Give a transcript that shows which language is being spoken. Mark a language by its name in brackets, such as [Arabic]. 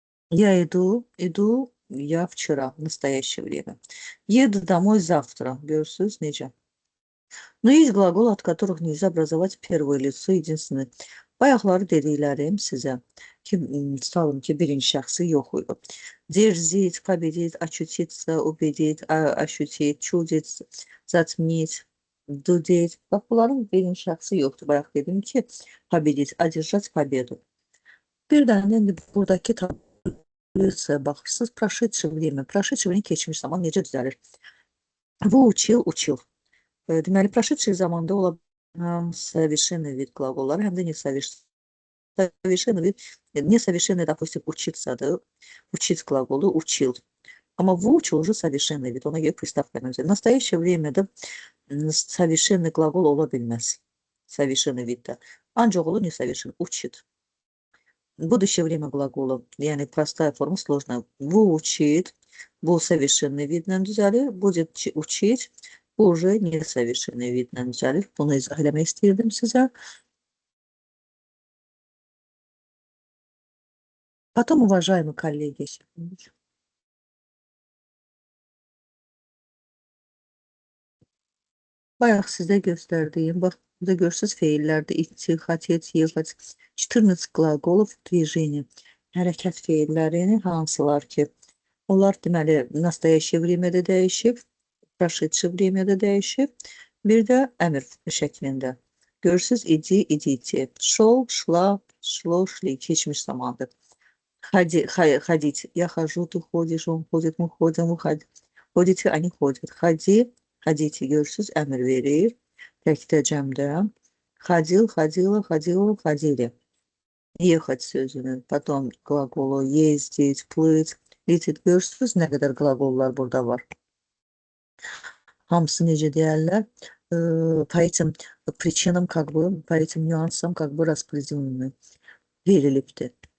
[Russian] Я иду я вчера, в настоящее время. Еду домой завтра, [Azerbaijani] görürsüz necə? [Russian] Но есть глаголы, от которых нельзя образовать первое лицо единственное. [Azerbaijani] Bayaqları dediklərim sizə ki, tutalım ki, birinci şəxsi yox idi. [Russian] Дерзить, победить, очутиться, убедить, ощутить, чудить, затмить, dudetь. [Azerbaijani] Bax, bunların birinci şəxsi yoxdur. Bayaq dedim ki, победить, [Russian] одержать победу. [Azerbaijani] Bir dənə indi buradakı tablitsaya baxırsınız. [Russian] Прошедшее время. Прошедшее время [Azerbaijani] keçmiş zaman necə düzəlir? [Russian] Выучил, учил. [Azerbaijani] Deməli, прошедший zamanda ola совершенный вид qlaqolları, həm də несовершенный. [Russian] Совершенный вид, несовершенный, допустим, учиться-dır. Учить qlaqolu, учил. Amma выучил уже совершенный вид. [Azerbaijani] Ona görə приставка ilə. [Russian] В настоящее время'da совершенный [Azerbaijani] qlaqol ola bilməz. [Russian] Совершенный viddə. [Azerbaijani] Ancaq olur [Russian] несовершенный, учит. Будущее время глагола, [Azerbaijani] yəni [Russian] простая форма, сложная. [Azerbaijani] Выучит, bu совершенный vidlə düzəlir. [Russian] Будет учить, bu уже несовершенный [Azerbaijani] vidlə düzəlir. Bunu izah eləmək istəyirdim sizə. [Russian] Потом, уважаемые коллеги, [Azerbaijani] bayaq sizə göstərdiyim, bax, burada görürsünüz feillərdə идти, хотеть, ехать. [Russian] 14 qlaqolov движение. [Azerbaijani] Hərəkət feillərini hansılar ki, onlar deməli, настоящее время'də dəyişib, прошедшее время'də dəyişib, bir də əmr şəklində. Görürsünüz, иди, идите. [Russian] Шел, шла, шло, шли. [Azerbaijani] Keçmiş zamandır. [Russian] Ходить. Я хожу, ты ходишь, он ходит, мы ходим, вы ходите, они ходят. [Azerbaijani] Ходи, ходите. Görürsüz, əmr verir. Təkdə cəmdə. [Russian] Ходил, ходила, ходила, ходили. Ехать sözünün, потом qlaqolu, ездить, плыть, лететь. [Azerbaijani] Görürsüz, nə qədər qlaqollar burada var. Hamısı necə deyərlər? [Russian] По этим причинам, как бы, по этим нюансам, как бы распределены. [Azerbaijani] Verilibdir.